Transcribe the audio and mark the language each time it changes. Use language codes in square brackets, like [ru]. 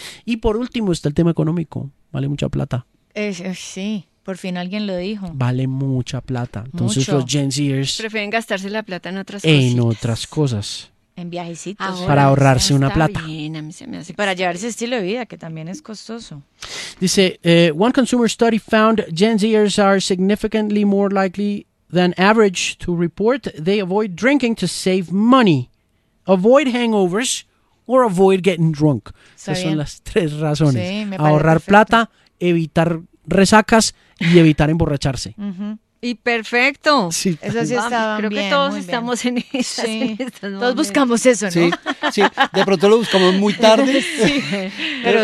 [es] Y por último está el tema económico. Vale mucha plata. Sí. Por fin alguien lo dijo. Vale mucha plata. Entonces los Gen Zers prefieren gastarse la plata en otras cosas. En otras cosas. En viajecitos. Ahora, para ahorrarse una plata. Bien, a mí se me hace. Y para llevar ese estilo de vida, que también es costoso. Dice, [en] one consumer study found Gen Zers are significantly more likely than average to report they avoid drinking to save money, avoid hangovers, or avoid getting drunk. [es] Esas son las tres razones. Sí, me parece ahorrar perfecto. Plata, evitar resacas y evitar emborracharse. Uh-huh. Y perfecto. Sí, eso sí está. Creo bien, que todos estamos bien. En eso. Sí. Todos momentos. Buscamos eso, ¿no? Sí, sí. De pronto lo buscamos muy tarde. Sí. Pero